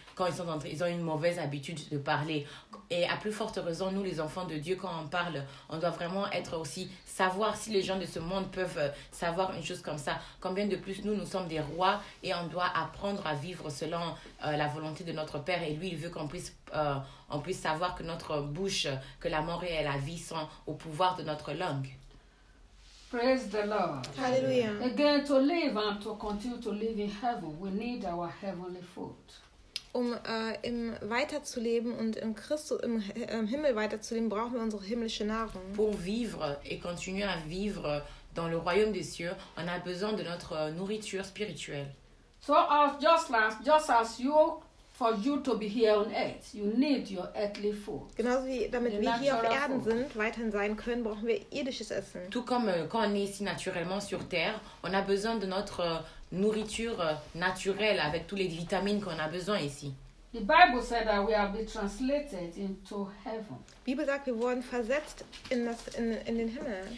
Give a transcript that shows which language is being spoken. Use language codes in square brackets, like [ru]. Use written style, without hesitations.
[fr] Quand ils sont en train, ils ont une mauvaise habitude de parler. Et à plus forte raison, nous, les enfants de Dieu, quand on parle, on doit vraiment être aussi savoir si les gens de ce monde peuvent savoir une chose comme ça. Combien de plus, nous sommes des rois et on doit apprendre à vivre selon la volonté de notre Père. Et lui, il veut qu'on puisse, on puisse savoir que notre bouche, que la mort et la vie sont au pouvoir de notre langue. [en] Praise the Lord. Hallelujah. Again, to live and to continue to live in heaven, we need our heavenly food. [de] Um im weiterzuleben und im Christus im Himmel weiterzuleben, brauchen wir unsere himmlische Nahrung. [fr] Pour vivre et continuer à vivre dans le royaume des cieux, on a besoin de notre nourriture spirituelle. [en] So just as you, for you to be here on earth, you need your earthly food. [de] Genauso wie damit wir hier auf Erden sind, weiterhin sein können, brauchen wir irdisches Essen. [fr] Tout comme quand on est ici naturellement sur terre, on a besoin de notre nourriture naturelle avec toutes les vitamines qu'on a besoin ici. [en] The Bible said that we are being translated into heaven. [de] Die Bibel sagt, wir wurden versetzt in das in den Himmel.